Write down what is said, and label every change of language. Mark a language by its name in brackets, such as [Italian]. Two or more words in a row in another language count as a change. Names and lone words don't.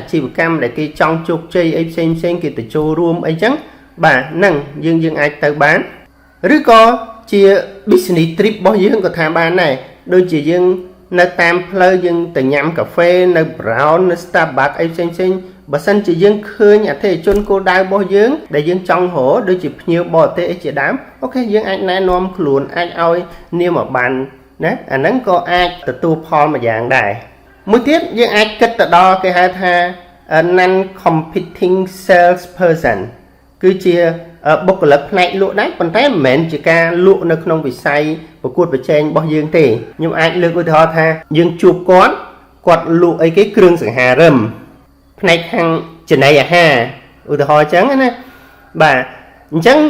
[Khmer] ជីវកម្មដែលគេចង់ជោគជ័យអីផ្សេងគេទៅចូលរួមអីចឹងបាទហ្នឹងយើងអាចទៅបានឬក៏ជា [English] business trip [Khmer] របស់យើងក៏ថាបានដែរដូចជាយើងនៅតាមផ្លូវយើងទៅញ៉ាំកាហ្វេនៅ Brown នៅ Starbucks អីផ្សេងបើសិនជាយើងឃើញអតិថិជនគោលដៅរបស់យើងដែលយើងចង់រកដូចជាភ្ញៀវបរទេសអីជាដើមអូខេយើងអាចណែនាំខ្លួនអាចឲ្យនាមបានណាអាហ្នឹងក៏អាចទទួល ផលមួយយ៉ាងដែរមួយទៀតយើងអាចគិតទៅដល់គេហៅថា [English] non competing sales person [Khmer] គឺជាបុគ្គលិកផ្នែកលក់ដែរប៉ុន្តែមិនមែនជាការលក់នៅក្នុងវិស័យប្រកួតប្រជែងរបស់យើងទេខ្ញុំអាចលើកឧទាហរណ៍ថាយើងជួបគាត់លក់អីគេគ្រឿងសង្ហារិមផ្នែកខាងចំណីអាហារឧទាហរណ៍អញ្ចឹងណាបាទអញ្ចឹង